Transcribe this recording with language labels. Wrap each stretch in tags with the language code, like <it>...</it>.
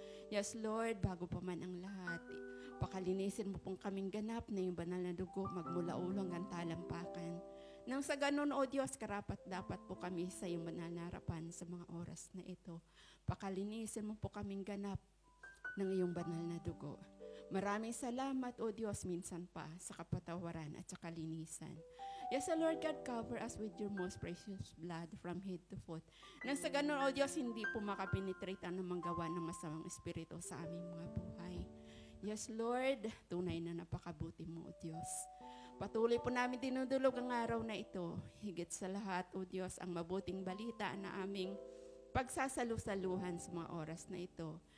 <tl>Yes, Lord, bago pa man ang lahat, pakalinisin mo pong kaming ganap na yung banal na dugo magmula ulo hanggang talampakan. Nang sa ganun, O Diyos, karapat dapat po kami sa iyong banal na harapan sa mga oras na ito. Pakalinisin mo po kaming ganap ng iyong banal na dugo. Maraming salamat, O Diyos, minsan pa sa kapatawaran at sa kalinisan.</tl> <en>Yes, O Lord God, cover us with your most precious blood from head to foot.</en> <tl>Nang sa ganun, O Diyos, hindi po makapenetrate ang manggawa ng masamang espiritu sa aming mga buhay. Yes, Lord, tunay na napakabuti mo, O Diyos. Patuloy po namin dinudulog ang araw na ito. Higit sa lahat, O Diyos, ang mabuting balita na aming pagsasalu-saluhan sa mga oras na ito.</tl>